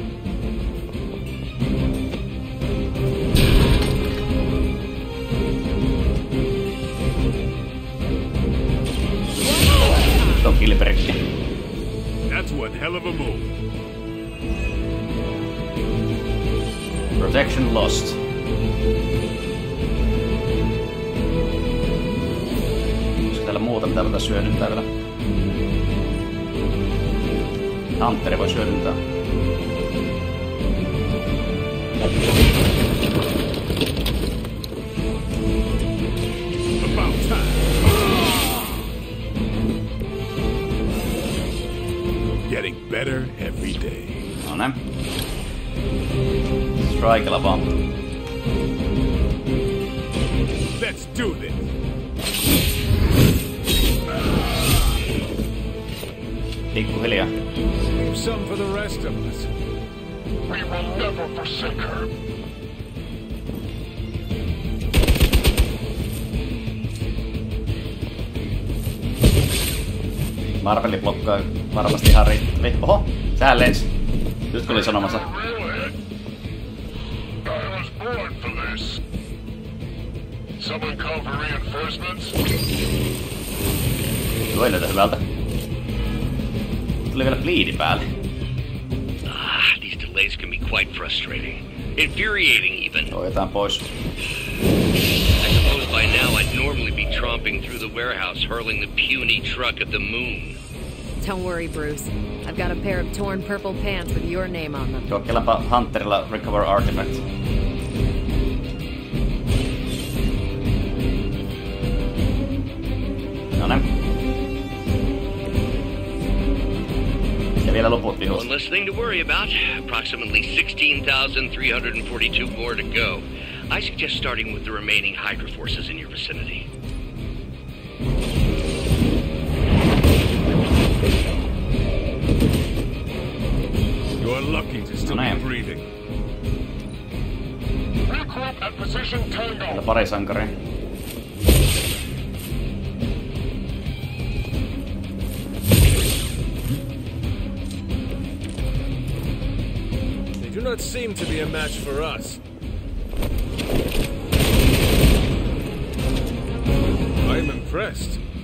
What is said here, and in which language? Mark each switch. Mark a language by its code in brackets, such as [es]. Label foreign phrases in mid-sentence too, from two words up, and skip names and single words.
[en] That's one hell of a move. Protection lost. [fi] Onko täällä muuta, mitä voidaan hyödyntää vielä? Hunteri voi hyödyntää. [en] About time. Getting better every day. [fi] No näin. Strikella vaan. [en] Let's do this. [fi] Pikkuhiljaa. [en] Leave some for the rest of us. We will never forsake her. [fi] Marveli blokkaa varmasti ihan riittävästi. Oho, sehän lensi. Nyt tuli sanomassa. [en] Someone call for reinforcements? [fi] Tuo ei näytä hyvältä. Tuli vielä bleedi päälle. [en] These delays can be quite frustrating. Infuriating even. [fi] Otetaan pois. [en] I suppose by now I'd normally be tromping through the warehouse hurling the puny truck at the moon. Don't worry, Bruce. I've got a pair of torn purple pants with your name on them. [fi] Kokeillaanpa Hunterilla [en] recover artifact. [fi] Ja vielä loput vihosta. [en] One less thing to worry about. Approximately 16,342 more to go. I suggest starting with the remaining Hydra forces in your vicinity. You are lucky to still be breathing. Regroup at position Tango. [fi] Täällä pari sankaria. [en] They do not seem to be a match for us. I'm impressed.